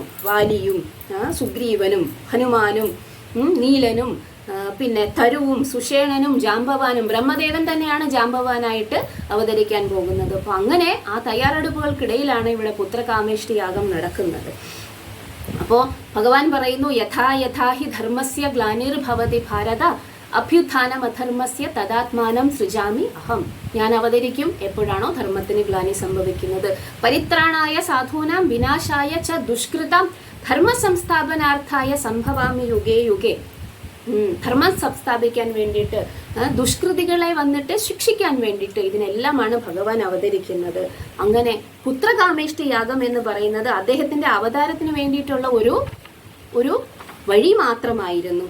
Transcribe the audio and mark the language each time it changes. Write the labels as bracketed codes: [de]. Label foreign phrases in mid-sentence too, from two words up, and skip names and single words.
[ml] വാലിയും സുഗ്രീവനും ഹനുമാനും നീലനും പിന്നെ തരുവും സുഷേണനും ജാംബവാനും. ബ്രഹ്മദേവൻ തന്നെയാണ് ജാംബവാനായിട്ട് അവതരിക്കാൻ പോകുന്നത്. അപ്പൊ അങ്ങനെ ആ തയ്യാറെടുപ്പുകൾക്കിടയിലാണ് ഇവിടെ പുത്രകാമേഷ്ടി യാഗം നടക്കുന്നത്. അപ്പോ ഭഗവാൻ പറയുന്നു, [sa] യഥാ യഥാഹി ധർമ്മസ്യ ഗ്ലാനിർഭവതി ഭാരത അഭ്യുത്ഥാനം അധർമ്മസ്യ തദാത്മാനം സൃജാമി അഹം. [ml] ഞാൻ അവതരിക്കും എപ്പോഴാണോ ധർമ്മത്തിന് ഗ്ലാനി സംഭവിക്കുന്നത്. [sa] പരിത്രാണായ സാധൂനാം വിനാശായ ച ദുഷ്കൃതം ധർമ്മ സംസ്ഥാപനാർത്ഥായ സംഭവാമി യുഗേ യുഗേ. [ml] ധർമ്മം സംസ്ഥാപിക്കാൻ വേണ്ടിയിട്ട്, ദുഷ്കൃതികളെ വന്നിട്ട് ശിക്ഷിക്കാൻ വേണ്ടിയിട്ട്, ഇതിനെല്ലാമാണ് ഭഗവാൻ അവതരിക്കുന്നത്. അങ്ങനെ പുത്രകാമേഷ്ടി യാഗം എന്ന് പറയുന്നത് അദ്ദേഹത്തിന്റെ അവതാരത്തിന് വേണ്ടിയിട്ടുള്ള ഒരു വഴി മാത്രമായിരുന്നു.